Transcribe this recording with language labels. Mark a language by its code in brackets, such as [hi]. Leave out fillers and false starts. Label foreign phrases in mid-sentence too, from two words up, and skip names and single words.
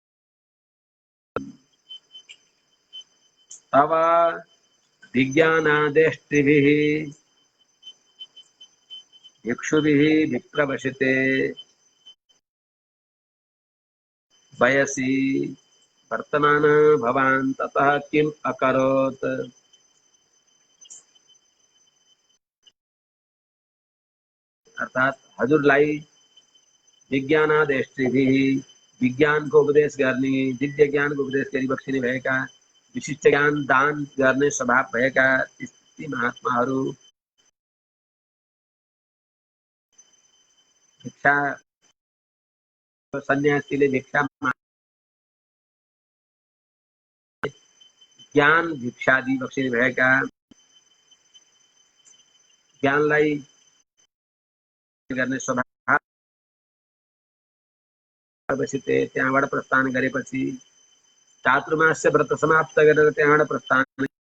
[sa] तव विज्ञानादेष्टिभिः भिक्षुभिः विप्रवसिते वयसि वर्तमान भवान् ततः किम अकरोत्। [ne] अर्थात हजुरलाई विज्ञानादेष्टिभिः विज्ञानको उपदेश गर्ने दिव्य ज्ञानको उपदेश गरिबक्सिने भएका विशिष्ट ज्ञान दान गर्ने स्वभाव भएका ती महात्माहरू भिक्षा सन्यासीले भिक्षा ज्ञान भिक्षादि बक्सिने भएका ज्ञानलाई गर्ने स्वभाव बसिते त्यहाँबाट प्रस्थान गरेपछि चातुर्मास्य व्रत समाप्त गरेर त्यहाँबाट प्रस्थान।